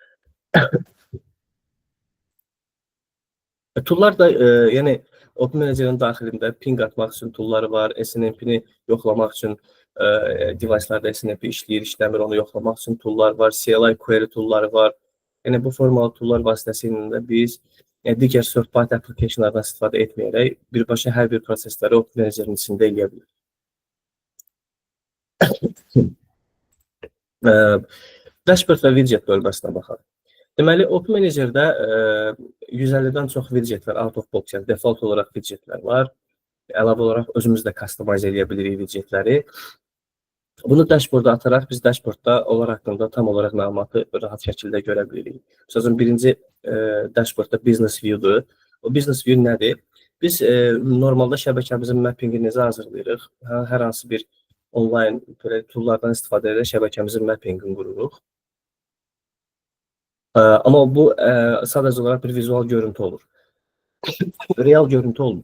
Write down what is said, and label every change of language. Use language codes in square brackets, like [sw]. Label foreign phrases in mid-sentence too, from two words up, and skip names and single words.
[az] Toollar da, yəni, Op Manager-in daxilində ping atmaq üçün toolları var, SNMP-ni yoxlamaq üçün device-larda SNMP işləyir, işləmir, onu yoxlamaq üçün toollar var, [en] CLI query toolları [az] var. Yəni, bu formalı toollar vasitəsilə biz digər [en] third-party applicationlardan [az] istifadə etməyərək birbaşa hər bir prosesləri Op Manager-in içində eləyə bilir. Dashboard və widget bölməsinə baxaq. Deməli, Op Manager-də 150-dən çox widget var, [en] out of box, [az] yəni default olaraq widgetlər var. Əlavə olaraq özümüz də customize edə bilirik widgetləri. Bunu dashboarda ataraq biz dashboardda onlar haqqında tam olaraq məlumatı rahat şəkildə görə bilirik. Məsələn, birinci dashboardda [en] business view-dur. [az] O [en] business view [az] nədir? Biz normalda şəbəkəmizin mappingini necə hazırlayırıq? Hər hansı bir onlayn belə toollardan istifadə edərək şəbəkəmizin mappingini qururuq. Amma bu sadəcə olaraq bir vizual görüntü olur. Real görüntü olmur.